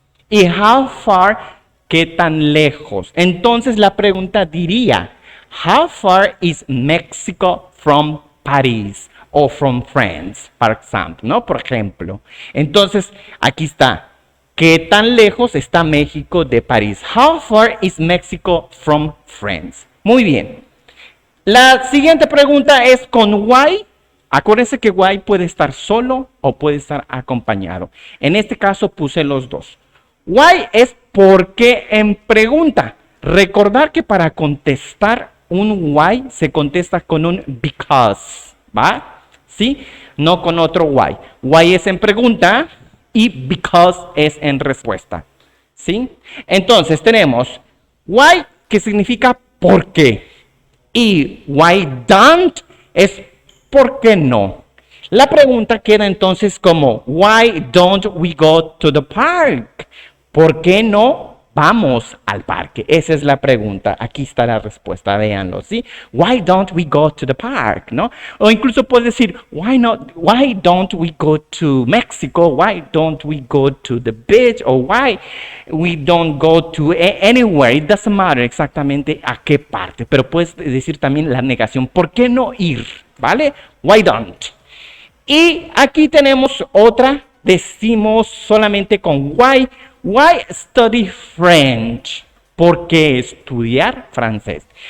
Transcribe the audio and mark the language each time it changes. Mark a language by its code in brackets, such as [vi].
[es] Y how far, ¿qué tan lejos? Entonces la pregunta diría, [en] how far is Mexico from Paris? [es] O [en] from France, for example, [es] ¿no? Por ejemplo. Entonces, aquí está. ¿Qué tan lejos está México de París? [en] How far is Mexico from France? [es] Muy bien. La siguiente pregunta es con why. Acuérdense que why puede estar solo o puede estar acompañado. En este caso puse los dos. Why es por qué en pregunta. Recordar que para contestar un why se contesta con un because, ¿va? ¿Sí? No con otro why. Why es en pregunta y because es en respuesta. ¿Sí? Entonces tenemos why, que significa por qué. Y why don't es por qué no. La pregunta queda entonces como [en] why don't we go to the park? [es] ¿Por qué no vamos al parque? Esa es la pregunta. Aquí está la respuesta, véanlo, ¿sí? [en] Why don't we go to the park, [es] ¿no? O incluso puedes decir, [en] why don't we go to Mexico? Why don't we go to the beach? Or why we don't go to anywhere? It doesn't matter [es] exactamente a qué parte, pero puedes decir también la negación. ¿Por qué no ir? ¿Vale? [en] Why don't? [es] Y aquí tenemos otra, decimos solamente con why. [en] Why study French? [es] ¿Por qué estudiar francés?